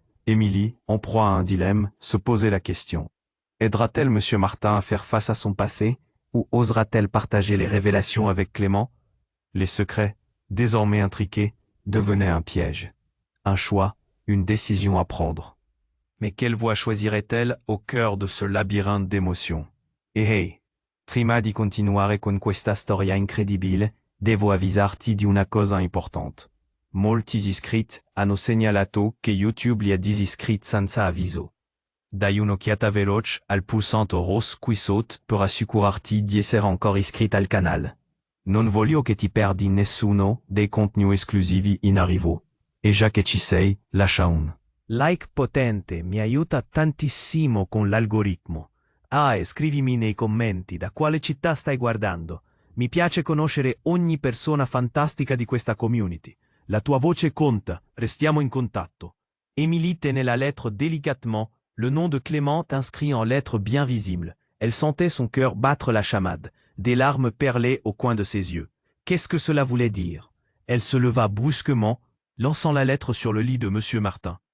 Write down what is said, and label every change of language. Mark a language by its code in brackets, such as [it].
[fr] Émilie, en proie à un dilemme, se posait la question. Aidera-t-elle monsieur Martin à faire face à son passé, ou osera-t-elle partager les révélations avec Clément? Les secrets, désormais intriqués, devenaient un piège. Un choix, une décision à prendre. Mais quelle voie choisirait-elle au cœur de ce labyrinthe d'émotions? [it] Hey, prima di continuare con questa storia incredibile, devo avvisarti di una cosa importante. Molti iscritti hanno segnalato che YouTube li ha disiscritti senza avviso. Dai un'occhiata veloce al pulsante rosso qui sotto per assicurarti di essere ancora iscritto al canale. Non voglio che ti perdi nessuno dei contenuti esclusivi in arrivo. E già che ci sei, lascia un like potente, mi aiuta tantissimo con l'algoritmo. E scrivimi nei commenti da quale città stai guardando. Mi piace conoscere ogni persona fantastica di questa community. La tua voce conta, restiamo in contatto. [fr] Émilie tenait la lettre délicatement, le nom de Clément inscrit en lettres bien visibles. Elle sentait son cœur battre la chamade. Des larmes perlaient au coin de ses yeux. Qu'est-ce que cela voulait dire? Elle se leva brusquement, lançant la lettre sur le lit de monsieur Martin.